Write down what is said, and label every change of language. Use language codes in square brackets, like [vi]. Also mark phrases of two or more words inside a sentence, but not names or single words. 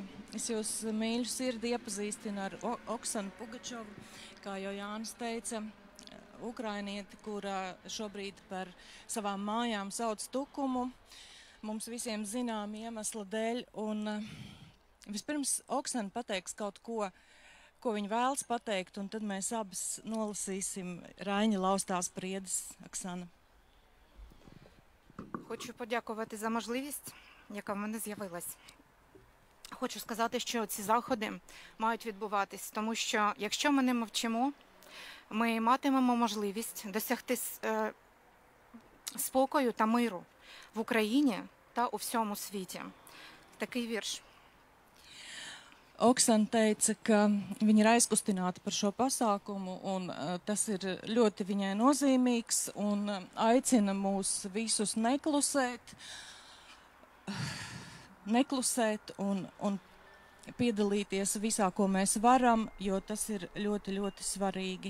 [lv] Es jūs mīļu sirdi iepazīstinu ar Oksanu Pugačovu, kā jau Jānis teica, ukrainieti, kura šobrīd par savām mājām sauc Tukumu, mums visiem zinām iemesla dēļ. Un vispirms Oksana pateiks kaut ko, ko viņa vēlas pateikt, un tad mēs abas nolasīsim Райні Laustās Priedes. Оксана. [uk] Хочу подякувати за можливість, яка в мене з'явилась. Хочу сказати, що ці заходи мають відбуватись, тому що якщо ми не мовчимо, ми матимемо можливість досягти спокою та миру в Україні та у всьому світі. Такий вірш. [lv] Oksana teica, ka viņa ir aizkustināta par šo pasākumu, un tas ir ļoti viņai nozīmīgs, un aicina mūs visus neklusēt un piedalīties visā, ko mēs varam, jo tas ir ļoti, ļoti svarīgi.